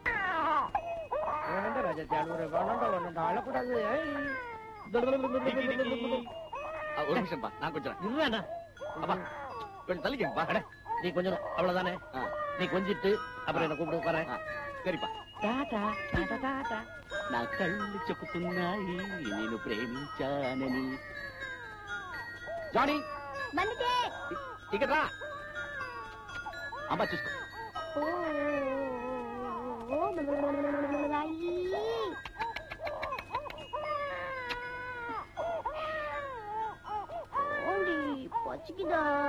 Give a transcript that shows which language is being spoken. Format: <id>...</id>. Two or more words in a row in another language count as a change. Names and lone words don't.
<ta>அழக்கூடாது. ஒரு நிமிஷம் பா, நான் கொஞ்சம் இல்லண்ணா. அப்பா கொஞ்சம் தள்ளிக்கப்பா. நீ கொஞ்சம் அவ்வளவுதானே. நீ கொஞ்சிட்டு அப்புறம் என்ன கூப்பிட்டு உட்கார. சரிப்பா.</ta> <te>టాటా టాటా టాటా. నా కళ్ళు చెప్పుతున్నాయి నేను ప్రేమించానని. జానీ,</te> <ta>வந்துட்டே.</ta> <te>ఇక్కడ రా. అమ్మా చూసుకో.</te> <ta>பச்சிக்குதா?</ta>